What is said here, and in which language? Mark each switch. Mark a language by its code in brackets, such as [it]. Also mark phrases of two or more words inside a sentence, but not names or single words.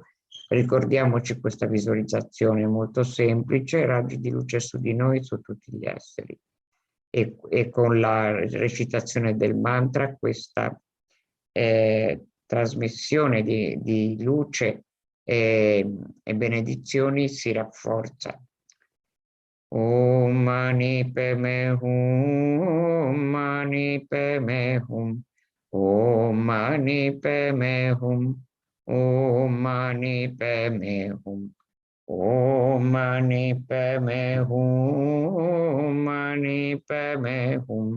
[it] Ricordiamoci questa visualizzazione molto semplice: raggi di luce su di noi, su tutti gli esseri. E con la recitazione del mantra questa trasmissione di luce e benedizioni si rafforza. [sa] Om Mani Padme Hum, Om Mani Padme Hum, Om Mani Padme Hum, Om Mani Padme Hum, Om Mani Padme Hum, Om Mani Padme Hum,